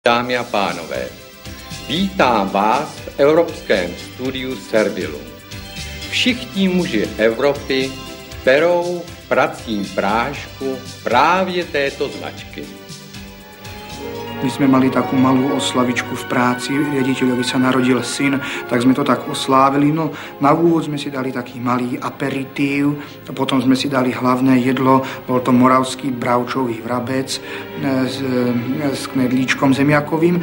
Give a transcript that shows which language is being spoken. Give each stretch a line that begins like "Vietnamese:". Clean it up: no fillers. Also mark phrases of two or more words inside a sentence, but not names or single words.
Czech: Dámy a pánové, vítám vás v evropském studiu Servilu. Všichni muži Evropy perou v pracím prášku právě této značky.
Slovak: My sme mali takú malú oslavičku v práci, riaditeľovi sa narodil syn, tak sme to tak oslávili. No, na úvod sme si dali taký malý aperitív, potom sme si dali hlavné jedlo, bol to moravský bravčový vrabec s knedlíčkom zemiakovým.